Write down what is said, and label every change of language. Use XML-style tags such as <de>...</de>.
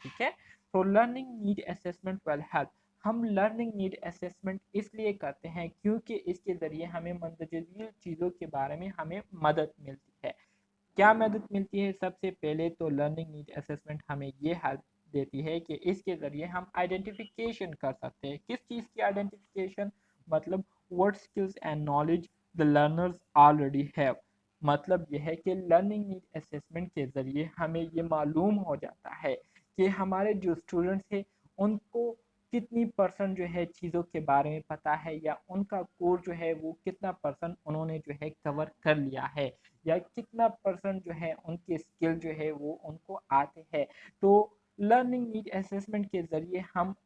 <ur>ٹھیک ہے، تو learning need assessment will help. ہم لرننگ نیڈ اسیسمنٹ اس لیے کرتے ہیں کیونکہ اس کے ذریعے ہمیں مندرجہ چیزوں کے بارے میں ہمیں مدد ملتی ہے. کیا مدد ملتی ہے؟ سب سے پہلے تو لرننگ نیڈ اسیسمنٹ ہمیں یہ ہیلپ دیتی ہے کہ اس کے ذریعے ہم آئیڈینٹیفیکیشن کر سکتے ہیں. کس چیز کی آئیڈینٹیفیکیشن؟ مطلب</ur> <en>what skills and knowledge the learners already have.</en> <ur>مطلب یہ ہے کہ لرننگ نیڈ اسیسمنٹ کے ذریعے ہمیں یہ معلوم ہو جاتا ہے کہ ہمارے جو اسٹوڈنٹس ہیں ان کو کتنی پرسنٹ جو ہے چیزوں کے بارے میں پتہ ہے، یا ان کا کورس جو ہے وہ کتنا پرسنٹ انہوں نے جو ہے کور کر لیا ہے، یا کتنا پرسنٹ جو ہے ان کے اسکل جو ہے وہ ان کو آتے ہیں. تو لرننگ نیڈ اسیسمنٹ کے ذریعے ہم</ur>